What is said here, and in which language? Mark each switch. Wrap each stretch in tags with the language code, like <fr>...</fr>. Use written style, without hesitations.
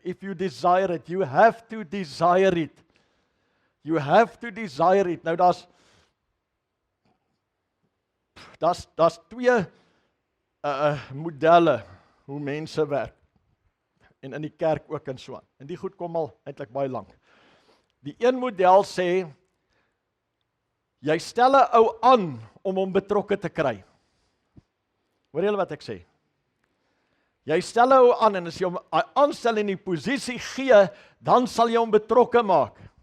<en>If you desire it, you have to desire it. You have to desire it.</en> <af>Nou daar's twee modelle hoe mense werk. En in die kerk ook en so aan. En die goed kom al eintlik baie lank. Die een model sê jy stel 'n ou aan om hom betrokke te kry. Hoor julle wat ek sê? Jy stel 'n ou aan en as jy hom aanstel in die posisie gee, dan sal jy hom betrokke maak.</af>